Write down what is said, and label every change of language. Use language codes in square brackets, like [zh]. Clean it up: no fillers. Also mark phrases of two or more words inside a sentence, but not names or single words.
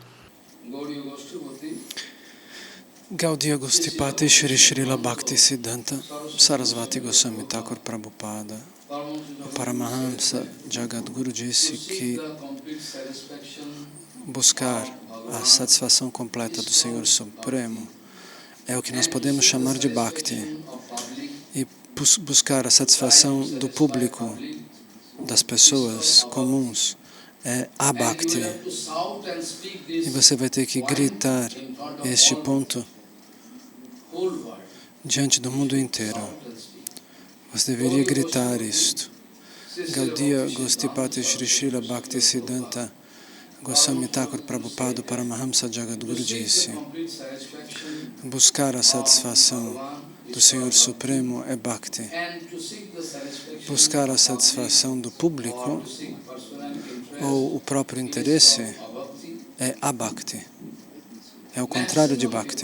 [pt] Gaudiya Gostipati Shri Srila Bhakti Siddhanta Sarasvati Goswami Thakur Prabhupada, o Paramahamsa Jagadguru disse que buscar a satisfação completa do Senhor Supremo é o que nós podemos chamar de Bhakti, e buscar a satisfação do público, das pessoas comuns, é a Bhakti. E você vai ter que gritar este ponto diante do mundo inteiro. Você deveria gritar isto. Gaudiya Gostipati Shri Srila Bhakti Siddhanta Goswami Thakur Prabhupada Paramahamsa Jagadguru disse: buscar a satisfação do Senhor Supremo é Bhakti. Buscar a satisfação do público ou o próprio interesse é abhakti. É o contrário de Bhakti.